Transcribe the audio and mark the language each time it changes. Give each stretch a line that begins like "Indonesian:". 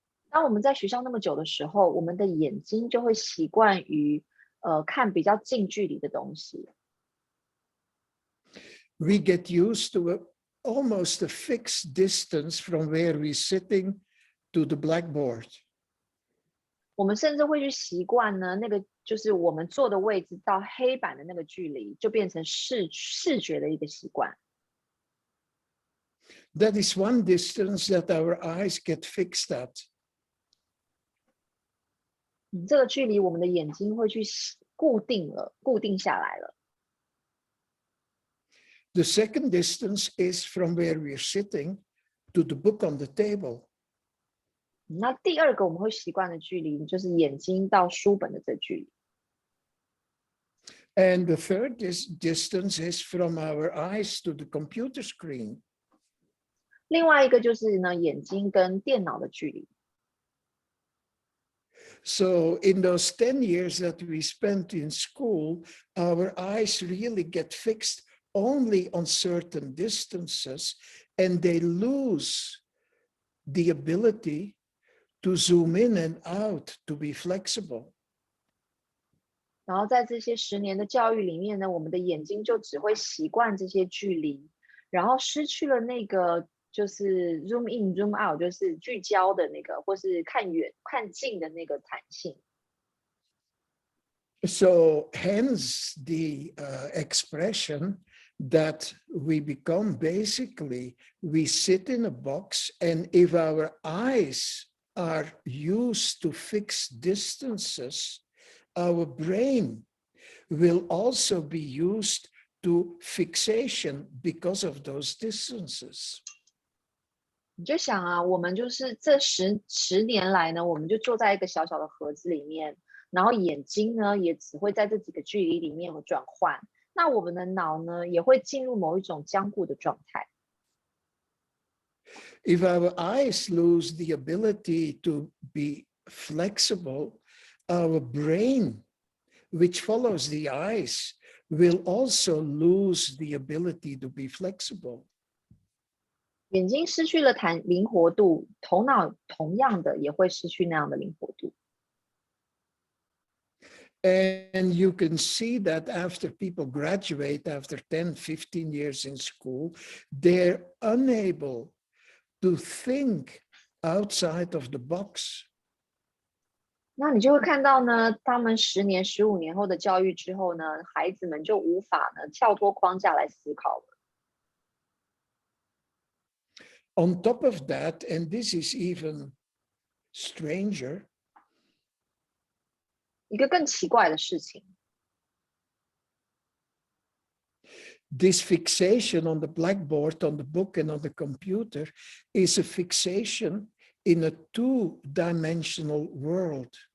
Chinese: 当我们在学校那么久的时候，我们的眼睛就会习惯于看比较近距离的东西。
English: We get used to almost a fixed distance from where we're sitting to the blackboard.
Chinese: 我们甚至会去习惯呢，那个就是我们坐的位置到黑板的那个距离，就变成视觉的一个习惯。
English: That is one distance that our eyes get fixed at.
Chinese: 这个距离我们的眼睛会去固定下来了。
English: The second distance is from where we're sitting to the book on the table.
Chinese: 那第二个我们会习惯的距离，就是眼睛到书本的这距离。
English: And the third distance is from our eyes to the computer screen.
Chinese: 另外一个就是呢，眼睛跟电脑的距离。
English: So in those 10 years that we spent in school, our eyes really get fixed only on certain distances, and they lose the ability to zoom in and out, to be flexible.
Chinese: 然后在这些10年的教育里面呢，我们的眼睛就只会习惯这些距离，然后失去了那个就是
English: zoom in zoom out，
Chinese: 就是聚焦的那个，或是看远看近的那个弹性。
English: So hence the expression that we become basically, we sit in a box, and if our eyes are used to fixed distances, our brain will also be used to fixation because of those distances.
Chinese: 你就想啊，我们就是这十年来呢，我们就坐在一个小小的盒子里面，然后眼睛呢也只会在这几个距离里面有转换，那我们的脑呢也会进入某一种僵固的状态。
English: If our eyes lose the ability to be flexible, our brain, which follows the eyes, will also lose the ability to be flexible.
Chinese: 眼睛失去了灵活度，头脑同样的也会失去那样的灵活度。
English: And you can see that after people graduate, after 10, 15 years in school, they're unable to think outside of the box.
Chinese: 那你就会看到呢，他们10年、15年后的教育之后呢，孩子们就无法呢跳脱框架来思考了。
English: On top of that, and this is even stranger,
Chinese: 一个更奇怪的事情
English: this fixation on the blackboard, on the book, and on the computer is a fixation in a two-dimensional world.